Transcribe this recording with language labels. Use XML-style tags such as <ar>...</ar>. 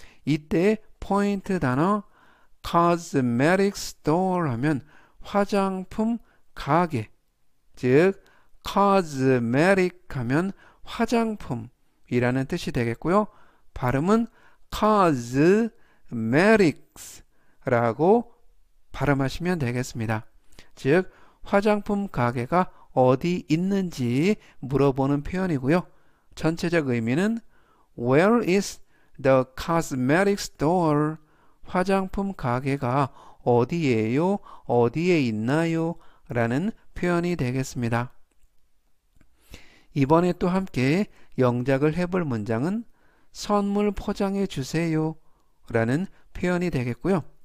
<ko>이때 포인트 단어 Cosmetics Store 하면 화장품 가게 즉 cosmetic 하면 화장품이라는 뜻이 되겠고요. 발음은 cosmetics 라고 발음하시면 되겠습니다. 즉 화장품 가게가 어디 있는지 물어보는 표현이고요. 전체적 의미는</ko> <en>Where is the cosmetic store?</en> <ko>화장품 가게가 어디예요? 어디에 있나요? 라는 표현이 되겠습니다. 이번에 또 함께 영작을 해볼 문장은 선물 포장해 주세요 라는 표현이 되겠고요.</ko>